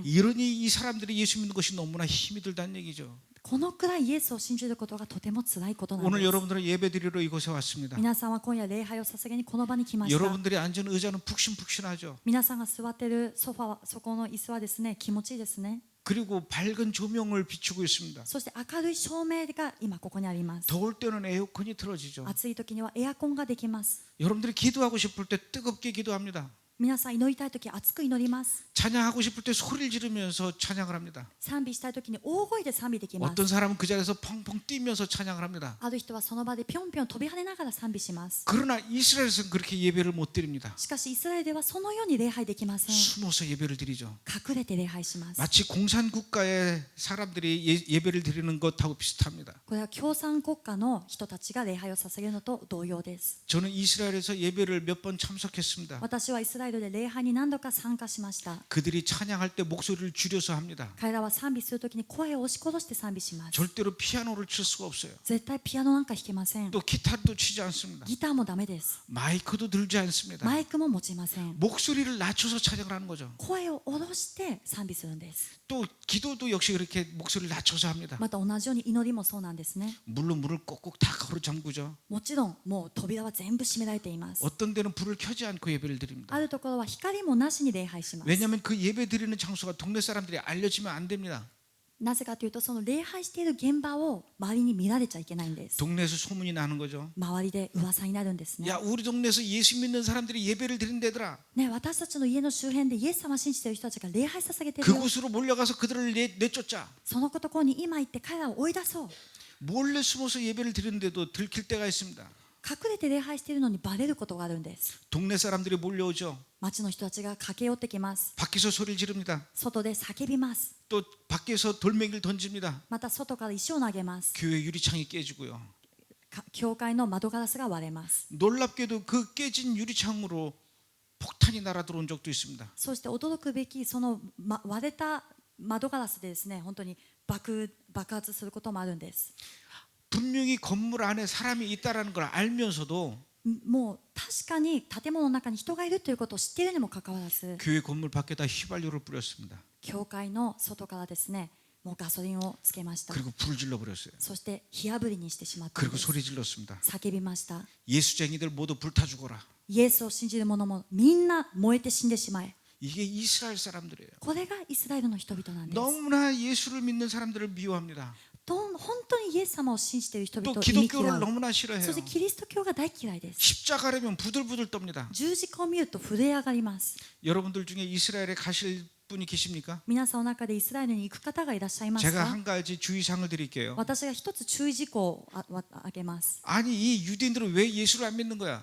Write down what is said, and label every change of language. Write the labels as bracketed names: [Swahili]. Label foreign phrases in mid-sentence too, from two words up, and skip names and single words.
[Korean] 이러니 이 사람들이 예수 믿는 것이 너무나 힘이 들다는 얘기죠. [Japanese] このくらいイエスを信じることがとても辛いことなん [Korean] 오늘 [Japanese] です。 [Korean] 여러분들은 예배드리러 이곳에 왔습니다. [Japanese] 皆さんは今夜礼拝を捧げにこの場に来ました。 [Korean] 여러분들이 앉은 의자는 푹신푹신하죠. [Japanese] 皆さんが座っているソファはそこの椅子はですね気持ちいいですね。 [Korean] 그리고 밝은 조명을 비추고 있습니다. [Japanese] そして明るい照明が今ここにあります。 [Korean] 더울 때는 에어컨이 틀어지죠. [Japanese] 暑い時にはエアコンができます。 [Korean] 여러분들이 기도하고 싶을 때 뜨겁게 기도합니다. [Japanese] 皆さん祈りたい時熱く祈ります。 [Korean] 찬양하고 싶을 때 소리를 지르면서 찬양을 합니다. [Japanese] 賛美したい時に大声で賛美できます。 [Korean] 어떤 사람은 그 자리에서 펑펑 뛰면서 찬양을 합니다. [Japanese] ある人はその場でぴょんぴょん飛び跳ねながら賛美します。 [Korean] 그러나 이스라엘에서는 그렇게 예배를 못 드립니다. [Japanese] しかしイスラエルではそのように礼拝できません。 [Korean] 숨어서 예배를 드리죠. [Japanese] 隠れて礼拝します。 [Korean] 마치 공산국가의 사람들이 예배를 드리는 것하고 비슷합니다. [Japanese] これは共産国家の人たちが礼拝を捧げるのと同様です。 [Korean] 저는 이스라엘에서 예배를 몇 번 참석했습니다. [Japanese] 私はイスラエラエルで礼拝に何度か参加しました。 [Korean] 그들이 찬양할 때 목소리를 줄여서 합니다. [Japanese] 彼らは賛美するときに声を押し殺して賛美します。 [Korean] 절대로 피아노를 칠 수가 없어요. [Japanese] 絶対ピアノなんか弾けません。 [Korean] 또 기타도 치지 않습니다. [Japanese] ギターもダメです。 [Korean] 마이크도 들지 않습니다. [Japanese] マイクも持ちません。 [Korean] 목소리를 낮춰서 찬양을 하는 거죠. [Japanese] 声を下ろして賛美するんです。 [Korean] 또 기도도 역시 그렇게 목소리를 낮춰서 합니다. [Japanese] また同じように祈りもそうなんですね。 [Korean] 물론 문을 꼭꼭 다 가로 잠그죠. [Japanese] もちろんもう扉は全部閉められています。 [Korean] 어떤 데는 불을 켜지 않고 예배를 드립니다. [Japanese] あるところは光もなしに礼拝します。 [Korean] 왜냐하면 그 예배 드리는 장소가 동네 사람들이 알려지면 안 됩니다. [Japanese] なぜかというと、その礼拝している現場を周りに見られちゃいけないんです。 [Korean] 동네에서 소문이 나는 거죠. [Japanese] 周りで噂になるんですね。 [Korean] 야, 우리 동네에서 예수 믿는 사람들이 예배를 드린다더라. [Japanese] ね、私たちの家の周辺でイエス様を信じている人たちが礼拝捧げているよ。 [Korean] 그곳으로 몰려가서 그들을 내쫓자. [Japanese] そのところに今行って彼らを追い出そう。 [Korean] 몰래 숨어서 예배를 드리는데도 들킬 때가 있습니다. [Japanese] 隠れて礼拝しているのにバレることがあるんです。 [Korean] 동네 사람들이 몰려오죠. [Japanese] 町の人たちが駆け寄ってきます。 [Korean] 밖에서 소리를 지릅니다. [Japanese] 外で叫びます。 [Korean] 또 밖에서 돌멩이를 던집니다. [Japanese] また外から石を投げます。 [Korean] 교회 유리창이 깨지고요. [Japanese] 教会の窓ガラスが割れます。 [Korean] 놀랍게도 그 깨진 유리창으로 폭탄이 날아 들어온 적도 있습니다. [Japanese] そして驚くべきその、割れた窓ガラスでですね、本当に爆発することもあるんです。 [Korean] 분명히 건물 안에 사람이 있다라는 걸 알면서도 [Japanese] もう確かに建物の中に人がいるということを知っているにもかかわらず、 [Korean] 교회 건물 밖에다 휘발유를 뿌렸습니다. [Japanese] 教会の外からですね、もうガソリンをつけました。 [Korean] 그리고 불을 질러 버렸어요. [Japanese] そして火あぶりにしてしまったん [Korean] 그리고 [Japanese] です。 [Korean] 소리 질렀습니다. [Japanese] 叫びました。 [Korean] 예수쟁이들 모두 불타 죽어라. [Japanese] イエスを信じる者もみんな燃えて死んでしまえ。 [Korean] 이게 이스라엘 사람들이에요. [Japanese] これがイスラエルの人々なんです。 [Korean] 너무나 예수를 믿는 사람들을 미워합니다. [Japanese] 本当にイエス様を信じている人々 [Korean] 또 [Japanese] を忌み嫌 [Korean] 기독교를 [Japanese] う。 [Korean] 너무나 싫어해요. [Japanese] そしてキリスト教が大嫌いです。 [Korean] 십자가라면 부들부들 떱니다. [Japanese] 十字架を見ると震え上がります。 [Korean] 여러분들 중에 이스라엘에 가실 분이 계십니까? [Japanese] 皆さんの中でイスラエルに行く方がいらっしゃいます [Korean] 제가 [Japanese] か？ [Korean] 한 가지 주의사항을 드릴게요. [Japanese] 私が一つ注意事項をあげます。 [Korean] 아니 이 유대인들은 왜 예수를 안 믿는 거야?